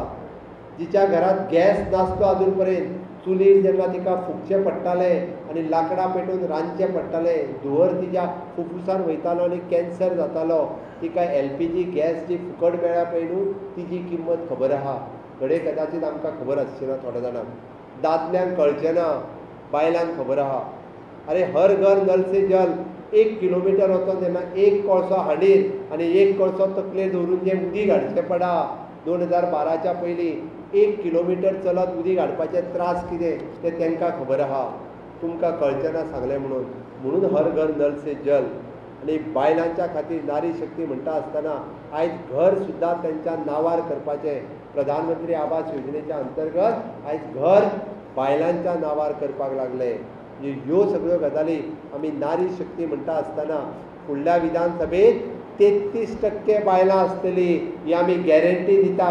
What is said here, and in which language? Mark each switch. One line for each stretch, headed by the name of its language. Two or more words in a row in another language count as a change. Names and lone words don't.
Konkani: जिच्या घरात गॅस नासलो अजून पर्यंत, चुलीर जेन्ना तिका फुकचें पडटालें आनी लांकडां पेटोवन रांदचें पडटालें, धुंवर तिच्या फुफ्फुसार वयतालो आनी कॅन्सर जातालो, तिका LPG गॅस जी फुकट मेळ्ळ्या पळय न्हू, तिची किंमत खबर आहा. घडये कदाचित आमकां खबर आसची ना थोड्या जाणांक, दादल्यांक कळचें ना, बायलांक खबर आहा. अरे
Hindi: हर घर नल से जल
Konkani: 1 किलोमिटर वचोन जेन्ना 1 कोळसो हांडीर आनी 1 कोळसो तकलेर दवरून जें उदीक हाडचें पडा, 2012च्या पयलीं 1 किलोमिटर चलत उदीक हाडपाचे त्रास कितें तें तांकां खबर आहा. तुमकां कळचें ना सांगलें म्हणून
Hindi: हर घर नल से जल.
Konkani: आनी बायलांच्या खातीर
Hindi: नारी शक्ती
Konkani: म्हणटा आसतना आयज घर सुद्दां तेंच्या नांवार करपाचें. प्रधानमंत्री आवास योजनेच्या अंतर्गत आयज घर बायलांच्या नांवार करपाक लागले. म्हणजे ह्यो सगळ्यो गजाली आमी
Hindi: नारी शक्ती
Konkani: म्हणटा आसतना फुडल्या विधानसभेत 33% बायलां आसतली ही आमी गॅरंटी दिता.